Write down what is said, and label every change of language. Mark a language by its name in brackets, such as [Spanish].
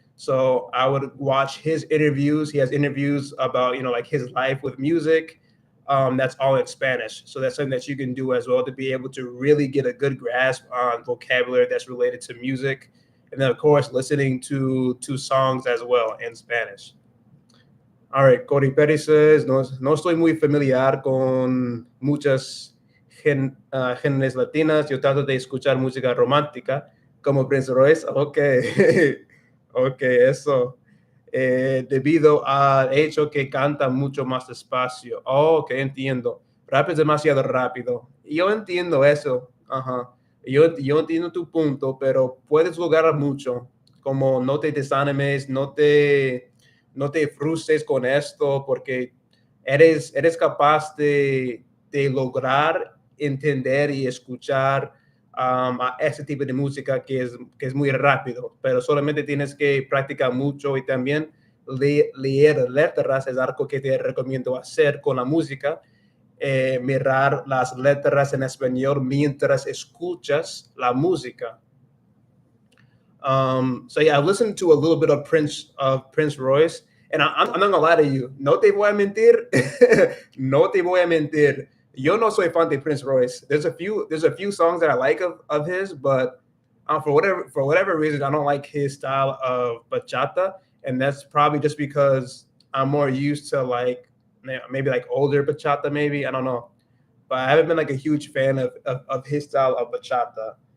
[English] So I would watch his interviews. He has interviews about like his life with music. That's all in Spanish. So that's something that you can do as well to be able to really get a good grasp on vocabulary that's related to music. and then of course listening to songs as well in Spanish. All right, Cody Perry says, [Spanish] no estoy muy familiar con muchas géneros latinas. Yo trato de escuchar música romántica como Prince Royce. Ok, ok, eso. Debido al hecho que canta mucho más despacio. Oh, ok, entiendo. Rap es demasiado rápido. Yo entiendo eso. Ajá. Yo entiendo tu punto, pero puedes lograr mucho. Como no te desanimes, no te frustres con esto, porque eres capaz de lograr entender y escuchar a ese tipo de música que es muy rápido, pero solamente tienes que practicar mucho y también leer letras es algo que te recomiendo hacer con la música. Mirar las letras en español mientras escuchas la música. [English] So yeah, I've listened to a little bit of Prince Royce, and I'm not gonna lie to you. [Spanish] No te voy a mentir. No te voy a mentir. Yo no soy fan de Prince Royce. [English] There's a few songs that I like of his, but for whatever reason, I don't like his style of bachata, and that's probably just because I'm more used to like maybe like older bachata, maybe I don't know, but I haven't been like a huge fan of his style of bachata.